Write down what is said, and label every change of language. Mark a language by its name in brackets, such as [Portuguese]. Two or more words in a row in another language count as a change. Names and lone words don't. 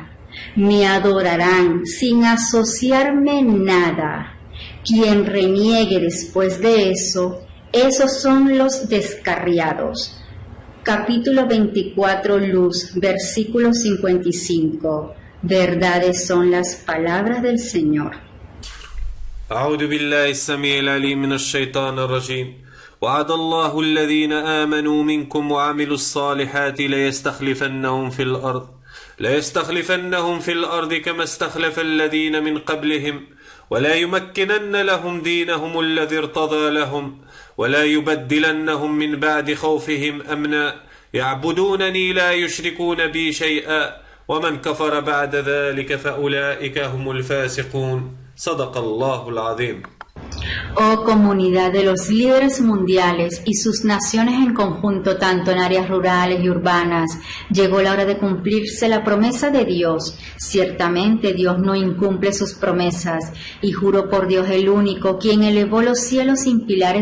[Spanish] Me adorarán sin asociarme nada. Quien reniegue después de eso, esos son los descarriados. Capítulo 24, Luz, versículo 55. Verdades son las palabras del Señor. [Arabic] أعوذ بالله السميع العليم من الشيطان الرجيم وعد الله الذين آمنوا منكم وعملوا الصالحات ليستخلفنهم في الأرض كما استخلف الذين من قبلهم ولا يمكنن لهم دينهم الذي ارتضى لهم ولا يبدلنهم من بعد خوفهم أمنا يعبدونني لا يشركون بي شيئا ومن كفر بعد ذلك فأولئك هم الفاسقون صدق الله العظيم. [Spanish] Oh comunidad de los líderes mundiales y sus naciones en conjunto, tanto en áreas rurales y urbanas, llegó la hora de cumplirse la promesa de Dios. Ciertamente Dios no incumple sus promesas, y juro por Dios el único, quien elevó los cielos sin pilares